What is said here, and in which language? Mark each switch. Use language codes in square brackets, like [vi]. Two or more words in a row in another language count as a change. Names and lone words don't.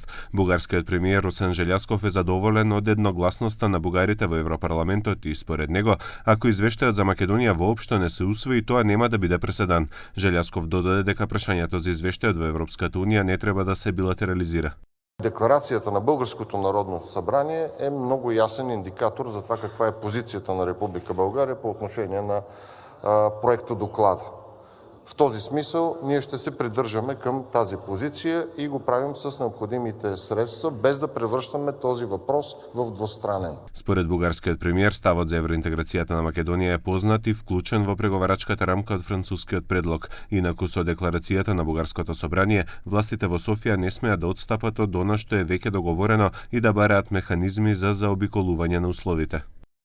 [mk] Бугарскиот премиер Росен Желјасков е задоволен од едногласноста на бугарите во Европарламентот и според него, ако извештајот за Македонија воопшто не се усвои, тоа нема да биде преседан. Желјасков додаде дека прашањето за извештајот во Европската унија не треба да се билатерализира. [bg] Декларацијата на Българското народно събрание е много ясен индикатор за това каква е позицията на Република България по отношение на проекта доклада. В този смисъл ние ще се придържаме към тази позиция и го правим с необходимите средства, без да превръщаме този въпрос в двустранен. [mk] Според бугарскиот премиер, ставот за евроинтеграцијата на Македонија е познат и вклучен во преговарачката рамка од францускиот предлог. Инаку со декларацијата на Бугарското собрание, властите во Софија не смеат да отстапат од она што е веќе договорено и да бараат механизми за заобиколување на условите.